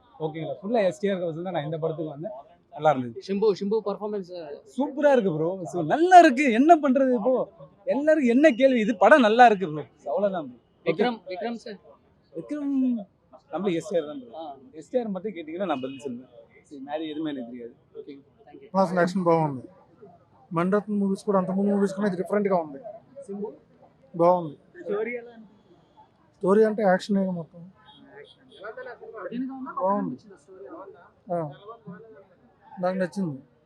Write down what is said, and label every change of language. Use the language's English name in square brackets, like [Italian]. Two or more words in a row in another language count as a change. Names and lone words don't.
[Tamil] ஓகேங்களா, ஃபுல்லாக எஸ்டிஆர் தான் நான் இந்த படத்துக்கு வந்து நல்லா இருந்தது. ஷிம்பு பர்ஃபார்மன்ஸ் சூப்பரா இருக்கு ப்ரோ. நல்லா இருக்கு. என்ன பண்றது இப்போ? எல்லாருக்கும் என்ன கேள்வி? இது படம் நல்லா இருக்கு ப்ரோ, அவ்வளவுதான் bro. விக்ரம் சார் விக்ரம் நம்ம எஸ்டிஆர் தான் ப்ரோ. எஸ்டிஆர் மட்டும் கேட்டீங்கன்னா நான் பதில் சொல்லுவேன். சரி, மேலே எதுவுமே எனக்கு தெரியாது. ஓகே, [English] thank you. class action [Telugu] బాగుంది. మణిరత్నం మూవీస్ కూడా అంతకుముందు మూవీస్ కన్నా ఇది డిఫరెంట్గా ఉంది. బాగుంది. స్టోరీ ఎలా స్టోరీ అంటే యాక్షన్ మొత్తం బాగుంది. నాకు నచ్చింది.